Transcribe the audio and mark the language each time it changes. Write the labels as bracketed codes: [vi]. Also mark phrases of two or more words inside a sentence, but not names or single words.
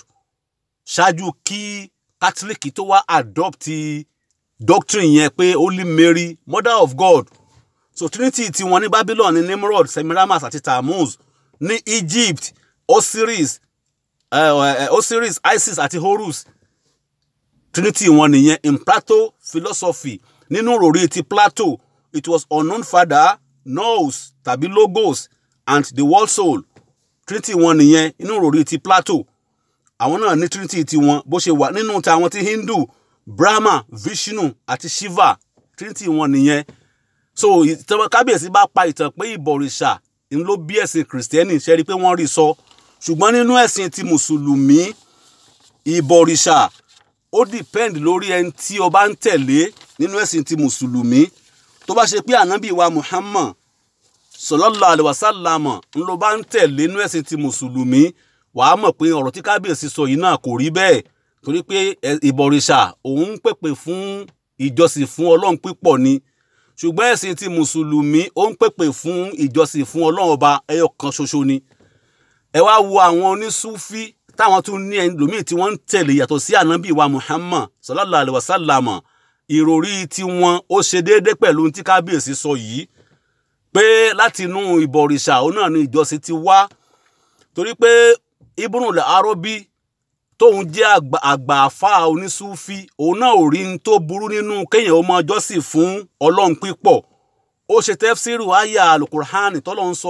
[yo] Ṣáájú kí Catholic tó wá [en] adopt doctrine [yo] yẹn pé [en] Holy Mary, Mother of God. [yo] So Trinity tí wọ́n ní Babylon ní Nimrod, Semiramis àti Tammuz. Ní Egypt, Osiris, Isis àti Horus. Trinity wọn nìyẹn. [en] In Plato philosophy, [yo] nínú ròrí ti Plato, [en] it was unknown father, nous tàbí logos and the world soul. [yo] Trinity wọn nìyẹn nínú ròrí ti Plato. Àwọn náà ní Trinity ti wọn bó ṣe wà nínú ti àwọn ti Hindu, Brahma, Vishnu àti Shiva. Trinity wọn nìyẹn. So kábíyèsí bá pa ìtàn pé ìbọ̀rìṣà ń ló bí ẹ̀sìn Kìrìsìtẹ́nì, ṣe rí pé wọ́n rí sọ. Ṣùgbọ́n nínú ẹ̀sìn ti Mùsùlùmí, ìbọ̀rìṣà ó depend lórí ẹni tí o bá ń tẹ̀lé. nínú ẹ̀sìn ti mùsùlùmí tó bá ṣe pé ànábì wa Muhammad [ar] صلى الله عليه وسلم [yo] ń lọ bá ń tẹ̀lé nínú ẹ̀sìn ti mùsùlùmí wàá mọ̀ pé ọ̀rọ̀ tí kábíyèsí sọ yìí náà kò rí bẹ́ẹ̀ torí pé ìbọ̀rìṣà òun ń pèpè fún ìjọsìn fún ọlọ́run pípọ̀ ni ṣùgbọ́n ẹ̀sìn ti mùsùlùmí ó ń pèpè fún ìjọsìn fún ọlọ́run ọba ẹyọ kan ṣoṣo ni. ẹ wá wo àwọn onísúfí táwọn tún ní ẹlòmíì tí wọ́n ń tẹ̀lé yàtọ̀ sí ànábì wa Muhammad [ar] صلى الله عليه وسلم [yo] ìròrí tiwọn ó ṣe déédé pẹ̀lú tí kábíyèsí sọ yìí pé láti inú ìbọ̀rìṣà òun náà ni ìjọsìn ti wá torí pé Ibnul Arabi tóun jẹ́ àgbà àfà onísúfí òun náà ò rí n tó burú nínú kéèyàn ó máa jọ́sìn fún ọlọ́run pípọ̀ ó ṣe tafsiru àyà alukur'an tọ́lọ́run sọ